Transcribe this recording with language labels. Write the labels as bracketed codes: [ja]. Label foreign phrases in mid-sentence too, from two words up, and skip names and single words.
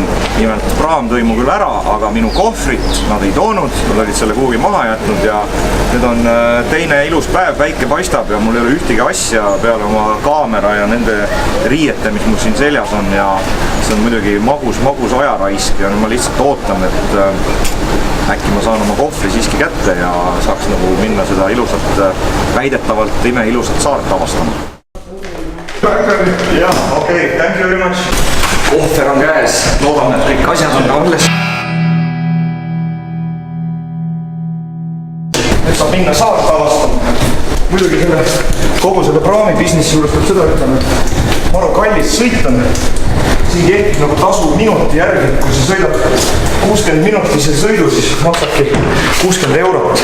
[et] Nimelt Praam tõi mu küll ära, aga minu kohvrit nad ei toonud, nad olid selle kuhugi maha jätnud ja nüüd on teine ilus päev, päike paistab ja mul ei ole ühtegi asja peale oma kaamera ja nende riiete, mis mul siin seljas on ja see on muidugi magus ajaraisk ja ma lihtsalt ootan, et äkki ma saan oma kohvri siiski kätte ja saaks nagu minna seda ilusat, väidetavalt ilusat saart avastama. Jah, okei, [en] thank you very much. [et] Kohver on käes, loodan, et kõik asjad on alles. Nüüd saab minna saart avastama. Muidugi kogu selle Praami businessi juures peab seda ütlema, et maru kallis sõit on. Siin kehtib nagu tasu minuti järgi, kui sa sõidad 60 minutise sõidu, siis maksabki 60 eurot.